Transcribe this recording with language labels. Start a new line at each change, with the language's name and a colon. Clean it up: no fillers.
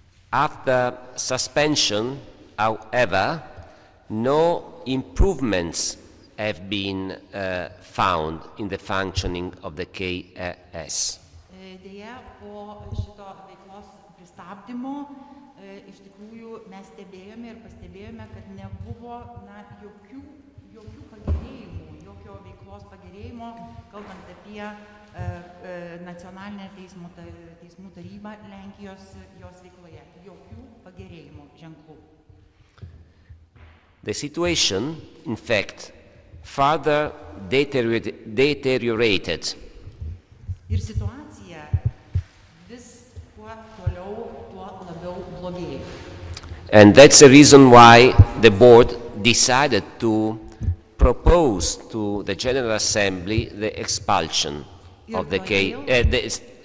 English: After suspension, however, no improvements have been found in the functioning of the KRS.
Lithuanian: Deja, po šito veiklos pristabdymo, iš tikrųjų mes stebėjome ir pastebėjome, kad nebuvo jokių pagerėjimų, jokio veiklos pagerėjimo, kalbant apie nacionalinę teismų tarybą Lenkijos jos veikloje. Jokių pagerėjimų ženklų.
English: The situation, in fact, further deteriorated.
Lithuanian: Ir situacija vis kuo toliau, tuo labiau blogėjo.
English: And that's the reason why the board decided to propose to the General Assembly the expulsion of the KRS.